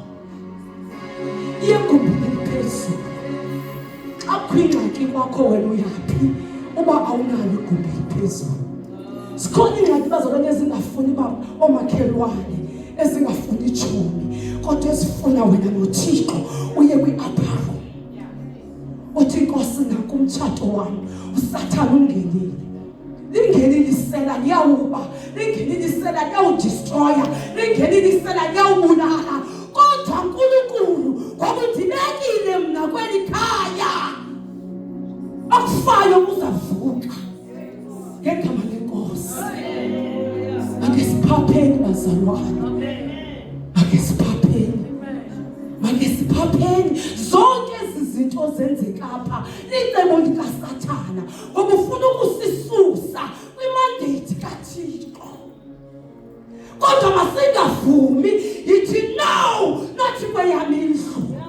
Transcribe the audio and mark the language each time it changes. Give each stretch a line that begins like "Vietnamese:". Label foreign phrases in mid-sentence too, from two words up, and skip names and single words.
Xhosa: Igumbi eliphezulu. Xa kwingxaki kwakho wena uyaphi uba awunalo igumbi eliphezulu? Sikhona ingxaki bazalwane ezingafuni omakhelwane ezingafuni tshomi kodwa ezifuna wena noThixo uye kwi-
English: upper room.
Xhosa: Uthi Nkosi naku umtshato wami uSathane ungenile. Lingenile isela liyawuba, lingenile isela liyawudestroya, lingenile isela liyawubulala. Kodwa uNkulunkulu ngoba ndibekile mna kweli khaya akufayo kuzavuka ngegama leNkosi. Ake siphapheni bazalwane. Ake siphapheni. Ake siphapheni zonke ezi zinto izinto zenzeka apha licebo likaSathana ngoba ufuna ukusisusa kwimandate kaThixo. Kodwa masingavumi yithi no, nathi kweyami indlu.